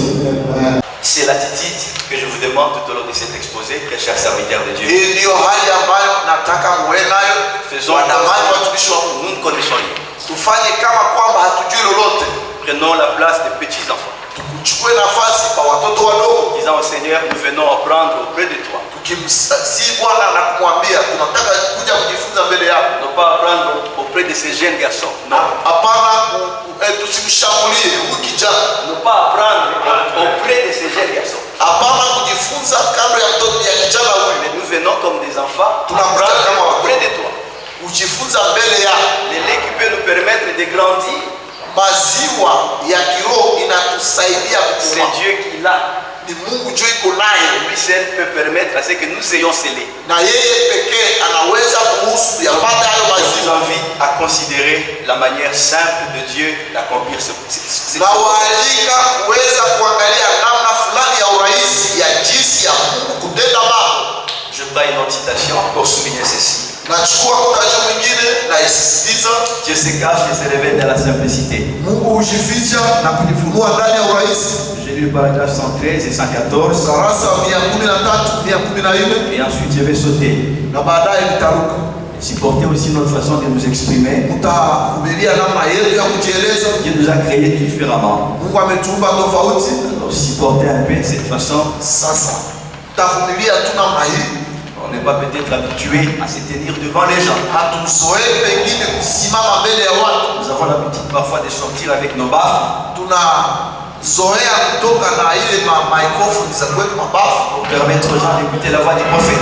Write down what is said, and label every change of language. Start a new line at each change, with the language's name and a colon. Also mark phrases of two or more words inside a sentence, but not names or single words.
French: C'est l'attitude que je vous demande tout au long de cet exposé, très chers serviteurs de Dieu. Faisons nous ne connaissons rien. Prenons la place des petits enfants. Disons au Seigneur, nous venons apprendre auprès de toi.
Swahili: si Bwana anakumwambia tunataka kuja kujifunza mbele yako,
French: ne pas apprendre auprès de ces jeunes garçons. Non.
Swahili: Hapana, tusimshambulie huyu kijana.
French: Ne pas apprendre auprès de ces jeunes garçons.
Swahili: Hapana kujifunza kando ya mtoto ya kijana huyu.
French: Mais nous venons comme des enfants.
Swahili: Tunakuja kama
French: auprès de toi.
Swahili: Kujifunza mbele yako.
French: Le lait qui peut nous permettre de grandir.
Swahili: Maziwa ya kiroho inatusaidia kukua.
French: C'est Dieu qui l'a.
Swahili: Ni Mungu juu iko naye.
French: Lui seul peut permettre à ce que nous ayons scellé.
Swahili: Na yeye pekee anaweza kuhusu yapata hayo
French: Je
Swahili: maziwa.
French: vous invite à considérer la manière simple de Dieu d'accomplir ce
Swahili: na waalika kuweza kuangalia namna fulani ya urahisi ya jinsi ya Mungu kutenda mambo.
French: Je prends une autre citation pour souligner ceci.
Swahili: Nachukua mtajo mwingine na isisitiza.
French: Dieu se cache et se révèle dans la simplicité.
Swahili: Mungu hujificha na kujifunua ndani ya urahisi.
French: J'ai lu le paragraphe 113 et 114.
Swahili: Sarasa 113, 114.
French: Et ensuite je vais sauter.
Swahili: Na baadaye nitaruka.
French: Supporter aussi notre façon de nous exprimer.
Swahili: Mtavumilia namna yetu ya kujieleza.
French: Dieu nous a créés différemment.
Swahili: Mungu ametuumba tofauti.
French: Alors supporter un peu cette façon.
Swahili: Sasa tavumilia tu namna hii.
French: On n'est pas peut-être habitué à se tenir devant les gens. Nous avons l'habitude parfois de sortir avec nos baffes. Pour permettre aux gens d'écouter la voix du prophète.